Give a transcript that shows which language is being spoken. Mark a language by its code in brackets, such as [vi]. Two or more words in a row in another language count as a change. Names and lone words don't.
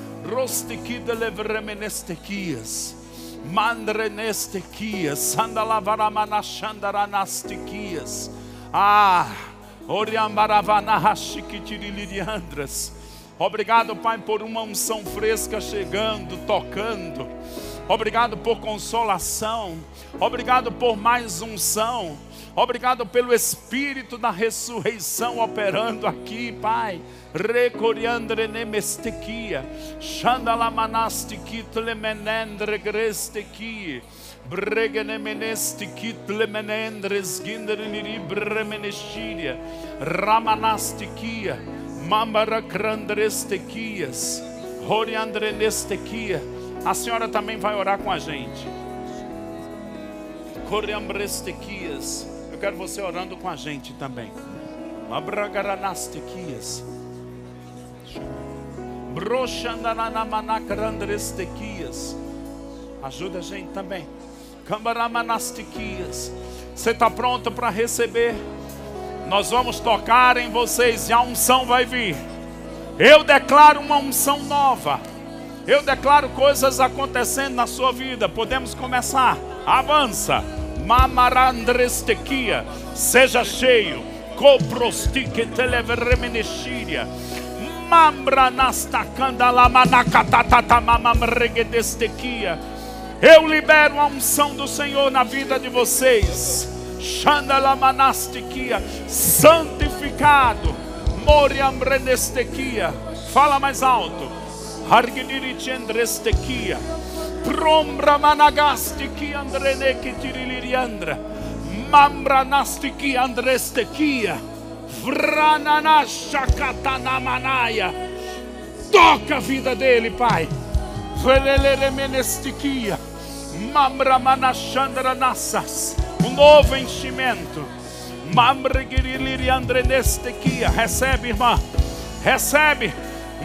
[pt] Rostiquidelevremenestequias, Mandrenestequias, Sandalavaramanachandaranastiquias, Oriambaravanahashiquitiriliandras. Obrigado, Pai, por uma unção fresca chegando, tocando. Obrigado por consolação. Obrigado por mais unção. Obrigado pelo Espírito da ressurreição operando aqui, Pai. Recoriandre nemestequia, Xandalamanastikit lemenendre grestequia, Bregenemenestikit lemenendres gindreliri bremenestíria, Ramanastiquia, Mambara crandrestequias, Horiandrenestequia. A senhora também vai orar com a gente. Coriambrestequias. Eu quero você orando com a gente também. Abragaranastequias. Brochandananamanacrandrestequias. Ajuda a gente também. Cambaramanastiquias. Você está pronto para receber? Nós vamos tocar em vocês e a unção vai vir. Eu declaro uma unção nova. Eu declaro coisas acontecendo na sua vida. Podemos começar. Avança. Mamarandrestequia. Seja cheio. Coprostique televeremenestíria. Mambranastacandalamanacatatamamamregedestequia. Eu libero a unção do Senhor na vida de vocês. Xandalamanastiquia. Santificado. Moriambrenestequia. Fala mais alto. Hargidirichendrestequia. Prombra managastiki andreneki tiriliriandra. Mambranastiki andrestequia. Vrananashakatanamanaya. Toca a vida dele, Pai. Veleleremenestiquia. Mambramanachandranassas. Um novo enchimento. Mambregiriliandrenestequia. Recebe, irmã. Recebe.